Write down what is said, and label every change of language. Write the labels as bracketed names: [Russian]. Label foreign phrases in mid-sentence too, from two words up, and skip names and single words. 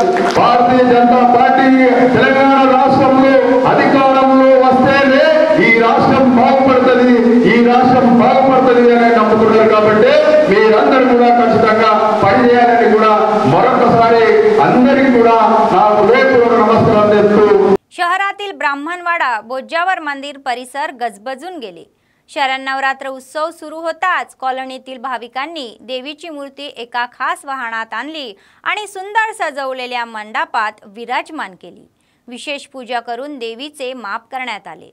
[Telugu] భారతీయ జనతా పార్టీ తెలంగాణ రాష్ట్రంలో అధికారంలో వస్తేనే ఈ రాష్ట్రం బాగుపడుతుంది, ఈ రాష్ట్రం బాగుపడుతుంది అని నమ్ముతున్నారు కాబట్టి మీరందరూ కూడా ఖచ్చితంగా పనిచేయాలని కూడా మరొకసారి అందరికీ కూడా నా హృదయపూర్వక నమస్కారం చేస్తూ [Marathi] शहरातील ब्राह्मणवाडा बोज्जावर मंदिर परिसर गजबजून गेले। शरण्नवरात्र उत्सव सुरू होताच कॉलनीतील भाविकांनी देवीची मूर्ती एका खास वाहनात आणली आणि सुंदर सजवलेल्या मंडपात विराजमान केली। विशेष पूजा करून देवीचे माप करण्यात आले।